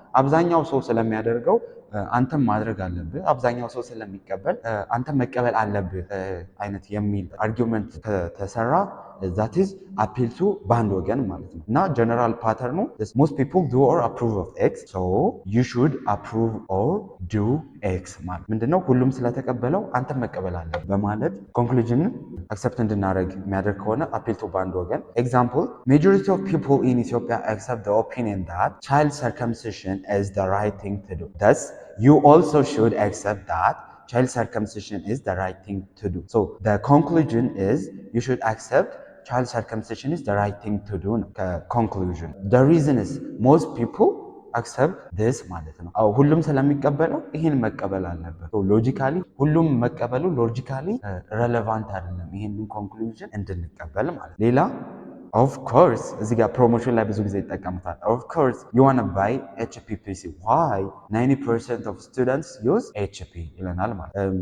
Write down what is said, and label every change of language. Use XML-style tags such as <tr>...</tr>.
<am>አብዛኛው ሰው ስለሚያደርገው አንተም ማድረግ አለብህ፣ አብዛኛው ሰው ስለሚቀበል አንተም መቀበል አለብህ አይነት የሚል አርጊውመንት ከተሰራ</am> <en>that is appeal to</en> <am>በአንድ ወገን ማለት ነው። እና ጀነራል ፓተርኑ</am> <en>most people do or approve of X so you should approve or do X</en> <am>ማለት ምንድነው? ሁሉም ስለተቀበለው አንተም መቀበል አለብህ በማለት ኮንክሉዥንን አክሰፕት እንድናደርግ የሚያደርግ ከሆነ appeal to በአንድ ወገን። ኤግዛምፕል</am> <en>majority of people in Ethiopia accept the opinion that child circumcision is the right thing to do. Thus you also should accept that child circumcision is the right thing to do. So the conclusion is you should accept child circumcision is the right thing to do</en> <am>ነው</am> <en>conclusion. The reason is most people accept this</en> <am>ማለት ነው። ሁሉም ስለሚቀበለው ይሄን መቀበል አለበት። ሎጂካሊ ሁሉም መቀበሉ ሎጂካሊ ሬሌቫንት አይደለም ይሄንን ኮንክሉዥን እንድንቀበል ማለት። ሌላ</am> <en>of course</en> <am>እዚህ ጋር ፕሮሞሽን ላይ ብዙ ጊዜ ይጠቀሙታል።</am> <en>of course you want to buy HP PC why 90% of students use HP</en> <am>ይለናል ማለት</am>